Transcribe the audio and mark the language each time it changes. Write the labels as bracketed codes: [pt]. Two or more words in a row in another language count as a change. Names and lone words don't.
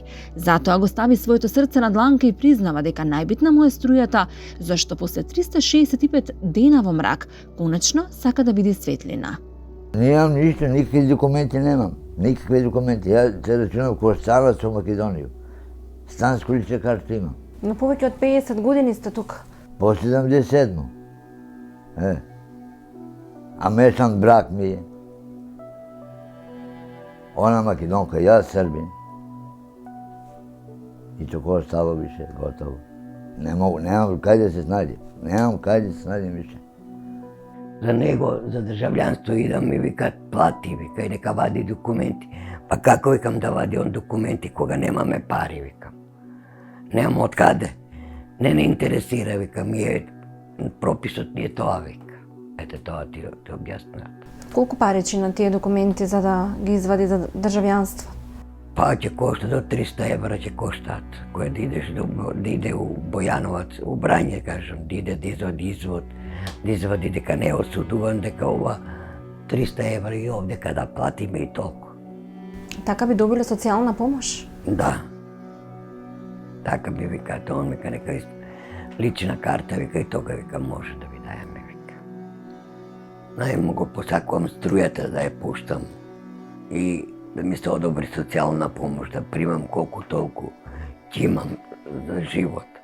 [mk] Зато ако стави своје срце на дланке и признава дека најбитна му је струјата, зашто после 365 дена во мрак, коначно сака да види светлина. [sr] Nemam ništa, nikakve dokumenti nemam, nikakve dokumenti. Ja se računam ko stranac u Makedoniju. Stansku ličnu kartu imam. [mk] No повеќе од 50 години сте тука. [sr] Po 77. A mešan brak mi je. Ona Makedonka, ja Srbin. I to ko ostalo više, gotovo. Nemam kaj da se snađem. Nemam kaj da se snađem više. Za nego, za državljanstvo idem i vika plati, vika i neka vadi dokumenti. Pa kako vikam da vadi on dokumenti koga nema me pari, vikam. Nemam od kade. Ne interesira, vika, mi je propisat nije to, vika. Eto to ti objasnila. [mk] Колку пари на тие документи за да ги извади за државјанство? [sr] Pa će koštat do 300 evra će koštat, koje da ideš da ide u Bojanovac, u Branje, kažem, da ide da izvadi deka ne osuduvan, deka ova 300 evra i ovdje kada plati me i toliko. [mk] Така би добиле социјална помош? [sr] Da. Така bi vika, to on vika neka lična karta, vika i toga vika može da mi daje me vika. Ne mogu po svakom strujata da je puštam i da mi se odobri socijalna pomoć, da primam koliko toliko imam za život.